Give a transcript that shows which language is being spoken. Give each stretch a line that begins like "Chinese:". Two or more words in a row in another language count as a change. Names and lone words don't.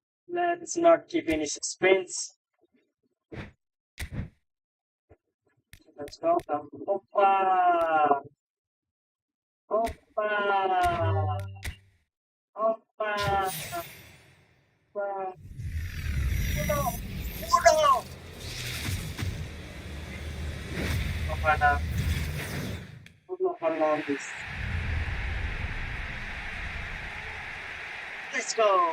English: Let's not keep any suspense. Let's go. Opa! Opa! Opa! Opa! Uno! Uno! Opa na. Bruno Fernandes. Let's go!